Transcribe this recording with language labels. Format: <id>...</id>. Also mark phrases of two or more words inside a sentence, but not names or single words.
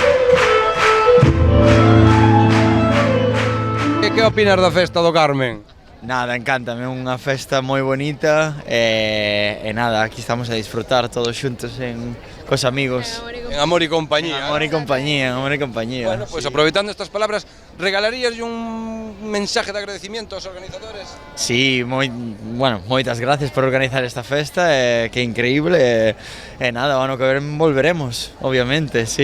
<gl>E que opinas da festa do Carmen? Nada, encántame, unha festa moi bonita e nada, aquí estamos a disfrutar todos xuntos cos amigos.</gl> <es>En amor y compañía. En amor y compañía, en amor y compañía.</es> <gl>Bueno, pues aproveitando estas palabras, regalarías un mensaje de agradecimiento aos organizadores? Sí, moitas gracias por organizar esta festa, que increíble, e nada, o ano que ven volveremos, obviamente, sí.</gl>